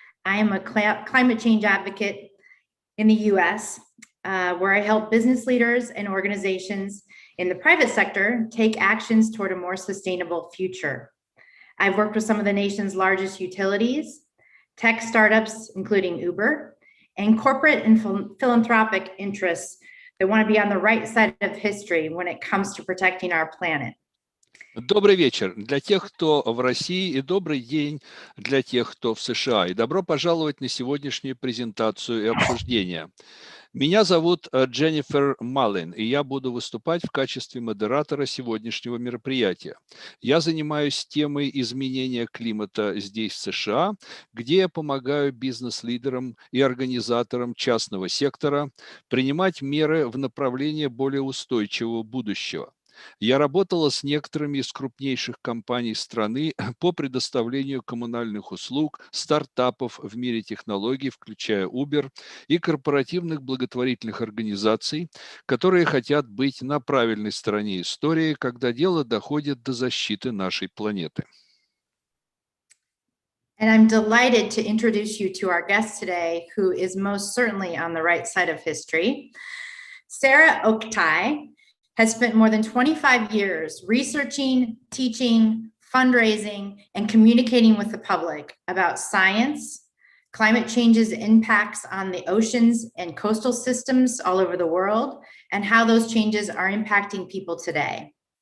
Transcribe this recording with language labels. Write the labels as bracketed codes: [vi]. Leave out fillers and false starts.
[en] I am a climate change advocate in the US, where I help business leaders and organizations in the private sector take actions toward a more sustainable future. I've worked with some of the nation's largest utilities, tech startups, including Uber, and corporate and philanthropic interests that want to be on the right side of history when it comes to protecting our planet. [ru] Добрый вечер для тех, кто в России, и добрый день для тех, кто в США. И добро пожаловать на сегодняшнюю презентацию и обсуждение. Меня зовут Дженнифер Mullin, и я буду выступать в качестве модератора сегодняшнего мероприятия. Я занимаюсь темой изменения климата здесь, в США, где я помогаю бизнес-лидерам и организаторам частного сектора принимать меры в направлении более устойчивого будущего. Я работала с некоторыми из крупнейших компаний страны по предоставлению коммунальных услуг, стартапов в мире технологий, включая Uber, и корпоративных благотворительных организаций, которые хотят быть на правильной стороне истории, когда дело доходит до защиты нашей планеты. [en] And I'm delighted to introduce you to our guest today, who is most certainly on the right side of history. Sarah Oktay has spent more than 25 years researching, teaching, fundraising, and communicating with the public about science, climate change's impacts on the oceans and coastal systems all over the world, and how those changes are impacting people today.